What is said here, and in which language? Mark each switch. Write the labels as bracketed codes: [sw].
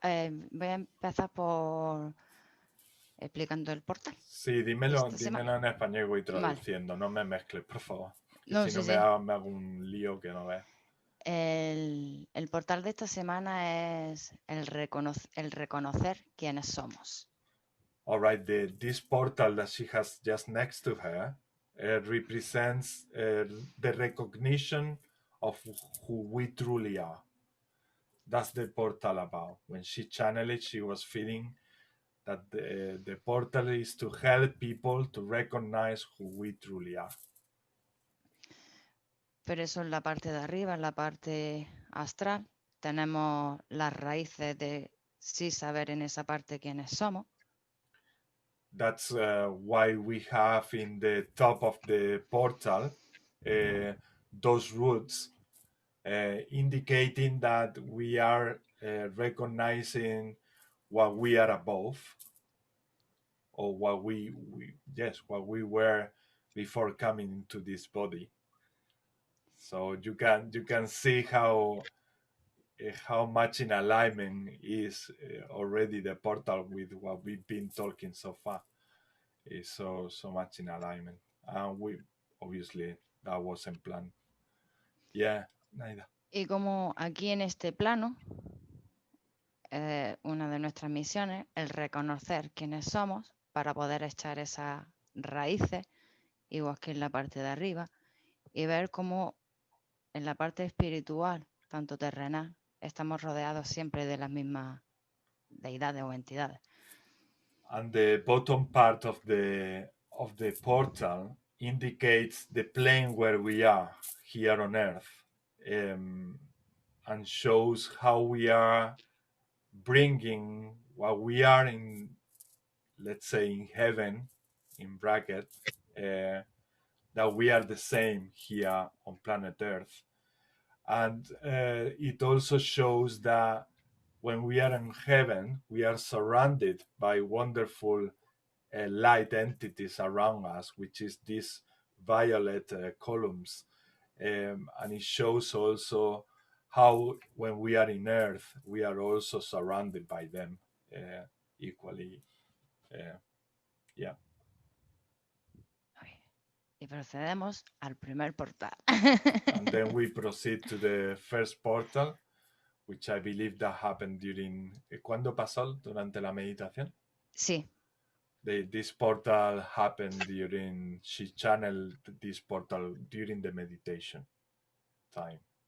[es] Voy a empezar por explicando el portal. Sí, dímelo Esta semana. en español y voy traduciendo. Vale. No me mezcles, por favor. Que No, si no sí, me sí. hago un lío que no veas. El portal de esta semana es el reconocer quiénes somos. [en] All right, this portal that she has just next to her represents the recognition of who we truly are. That's the portal about. When she channeled it, she was feeling that the portal is to help people to recognize who we truly are. [es] Pero eso en la parte de arriba, en la parte astral, tenemos las raíces de sí saber en esa parte quiénes somos. [en] That's why we have in the top of the portal those roots indicating that we are recognizing what we are above, or what we were before coming into this body. So you can see how much in alignment is already the portal with what we've been talking so far. Is so much in alignment, and we obviously that wasn't planned. Yeah, Naida. [es] Y como aquí en este plano, una de nuestras misiones es reconocer quiénes somos para poder echar esas raíces, igual que en la parte de arriba, y ver cómo en la parte espiritual, tanto terrenal, estamos rodeados siempre de las mismas deidades o entidades. [en] And the bottom part of the portal indicates the plane where we are here on Earth, and shows how we are bringing what we are in, let's say, in heaven, in bracket, that we are the same here on planet Earth. And it also shows that when we are in heaven, we are surrounded by wonderful light entities around us, which is these violet columns. And it shows also how when we are in Earth, we are also surrounded by them equally. Yeah. [es] Y procedemos al primer portal. [en] And then we proceed to the first portal, which I believe that happened during... [es] ¿Cuándo pasó? ¿Durante la meditación? Sí. [en] This portal happened during... She channeled this portal during the meditation time.